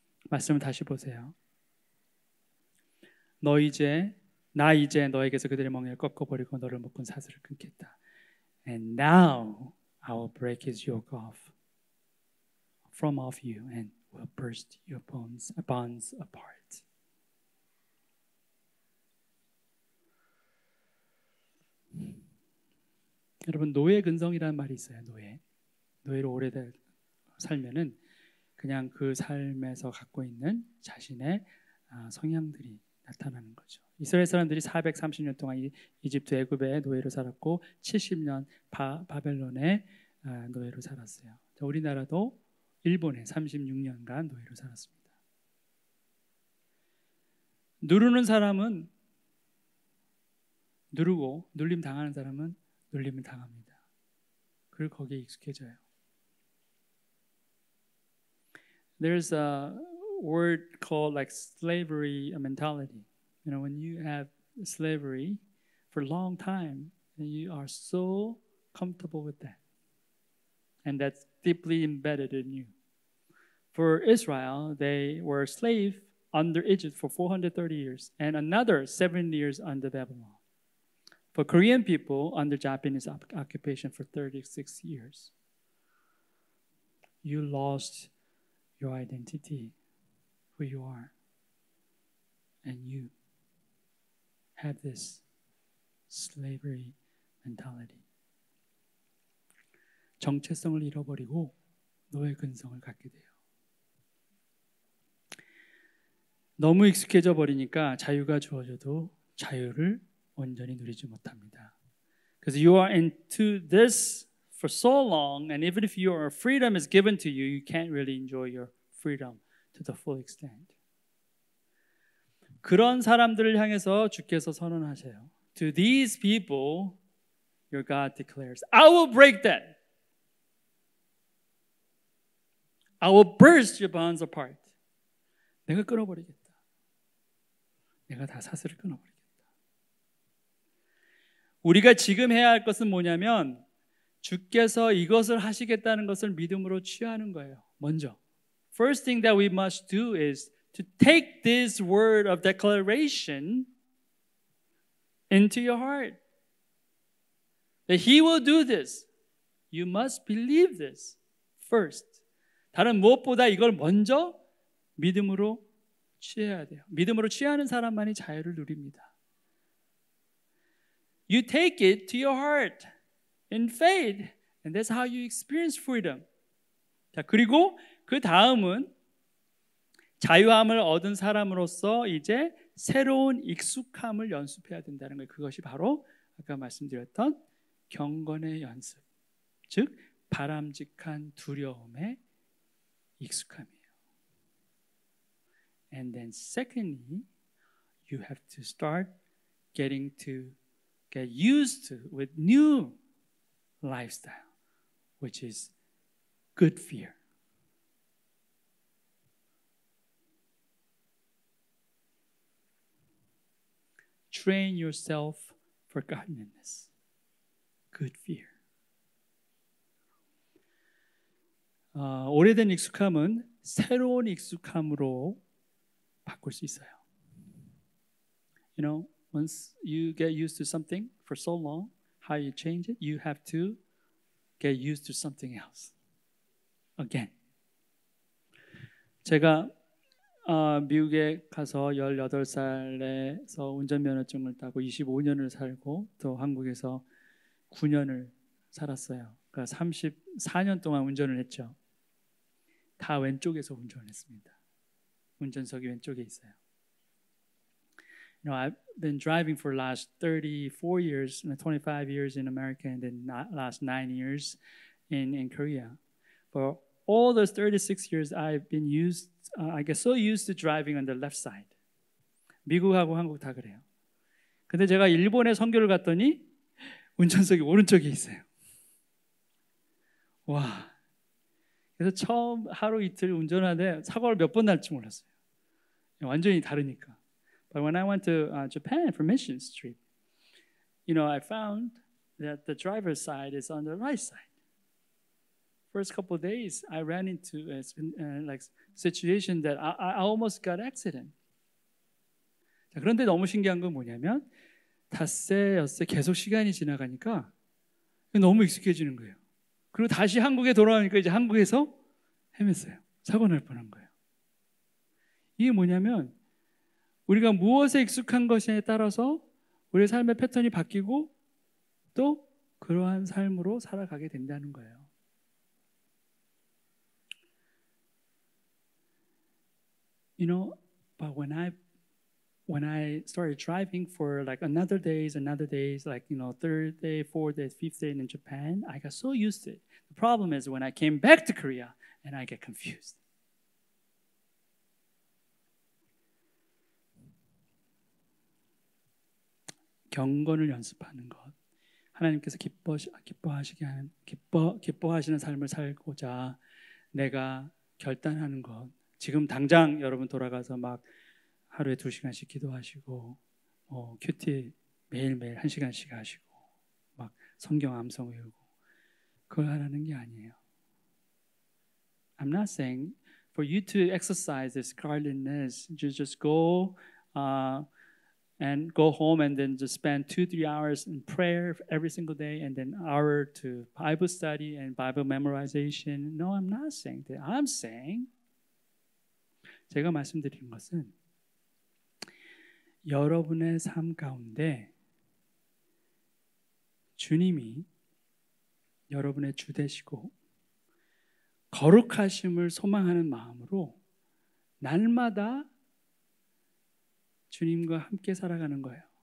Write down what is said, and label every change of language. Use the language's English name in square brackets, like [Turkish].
[Korean] 말씀을 다시 보세요. 나 이제 너에게서 그들의 멍에를 꺾어버리고 너를 묶은 사슬을 끊겠다. [English] And now I will break his yoke from off you and will burst your bonds apart. [Korean] 여러분 노예 근성이라는 말이 있어요. 노예로 오래 살면은 그냥 그 삶에서 갖고 있는 자신의 성향들이 나타나는 거죠. 이스라엘 사람들이 430년 동안 이집트 애굽의 노예로 살았고 70년 바벨론의 노예로 살았어요. 우리나라도 일본에 36년간 노예로 살았습니다. 누르는 사람은 누르고 눌림 당하는 사람은 눌림을 당합니다. 그리고 거기에 익숙해져요. [English] There's a word called like slavery mentality. You know, when you have slavery for a long time, and you are so comfortable with that. And that's deeply embedded in you. For Israel, they were slaves under Egypt for 430 years and another 7 years under Babylon. for Korean people under Japanese occupation for 36 years. You lost your identity, who you are. And you have this slavery mentality. [Korean] 정체성을 잃어버리고 노예 근성을 갖게 돼요. 너무 익숙해져 버리니까 자유가 주어져도 자유를 온전히 누리지 못합니다. [English] Because you are into this for so long, and even if your freedom is given to you, you can't really enjoy your freedom to the full extent. [Korean] 그런 사람들을 향해서 주께서 선언하세요. [English] To these people, your God declares, I will break that. I will burst your bonds apart. [Korean] 내가 끊어버리겠다. 내가 다 사슬을 끊어버리겠다. 우리가 지금 해야 할 것은 뭐냐면 주께서 이것을 하시겠다는 것을 믿음으로 취하는 거예요. 먼저. [English] First thing that we must do is to take this word of declaration into your heart. That He will do this. You must believe this first. [Korean] 다른 무엇보다 이걸 먼저 믿음으로 취해야 돼요. 믿음으로 취하는 사람만이 자유를 누립니다. [English] You take it to your heart in faith, and that's how you experience freedom. [Korean] 자, 그리고 그 다음은 자유함을 얻은 사람으로서 이제 새로운 익숙함을 연습해야 된다는 거예요. 그것이 바로 아까 말씀드렸던 경건의 연습, 즉 바람직한 두려움의 익숙함이에요. [English] And then secondly, you have to start getting to get used to with new lifestyle, which is good fear. Train yourself for godliness. Good fear. [Korean] 오래된 익숙함은 새로운 익숙함으로 바꿀 수 있어요. [English] You know, once you get used to something for so long, how you change it, you have to get used to something else. Again. [Korean] 제가 미국에 가서 18살에서 운전면허증을 따고 25년을 살고 또 한국에서 9년을 살았어요. 그러니까 34년 동안 운전을 했죠. 다 왼쪽에서 운전을 했습니다. 운전석이 왼쪽에 있어요. [English] You know, I've been driving for the last 34 years, 25 years in America, and then last 9 years in Korea. For all those 36 years, I've been I get so used to driving on the left side. [Korean] 미국하고 한국 다 그래요. 근데 제가 일본에 선교를 갔더니 운전석이 오른쪽에 있어요. 와. 그래서 처음 하루 이틀 운전하는데 사고를 몇 번 날지 몰랐어요. 완전히 다르니까. [English] But when I went to Japan for missions trip, you know, I found that the driver's side is on the right side. First couple of days, I ran into like situation that I almost got accident. [Korean] 자, 그런데 너무 신기한 건 뭐냐면 닷새 엿새 계속 시간이 지나가니까 너무 익숙해지는 거예요. 그리고 다시 한국에 돌아오니까 이제 한국에서 헤맸어요. 사고 날 뻔한 거예요. 이게 뭐냐면 우리가 무엇에 익숙한 것에 따라서 우리의 삶의 패턴이 바뀌고 또 그러한 삶으로 살아가게 된다는 거예요. [English] You know, but when I started driving for like another days, like, you know, third day, fourth day, fifth day in Japan, I got so used to it. The problem is when I came back to Korea and I get confused. [Korean] 경건을 연습하는 것. 하나님께서 기뻐하시는 삶을 살고자 내가 결단하는 것. 지금 당장 여러분 돌아가서 막 하루에 2시간씩 기도하시고 큐티 매일매일 1시간씩 하시고 막 성경 암송 외우고 그걸 하라는 게 아니에요. [English] I'm not saying for you to exercise this godliness, you just go and go home and then just spend 2-3 hours in prayer every single day and then hour to Bible study and Bible memorization. No, I'm not saying that. I'm saying [Korean] 제가 말씀드린 것은 여러분의 삶 가운데 주님이 여러분의 주 되시고 거룩하심을 소망하는 마음으로 날마다 주님과 함께 살아가는 거예요.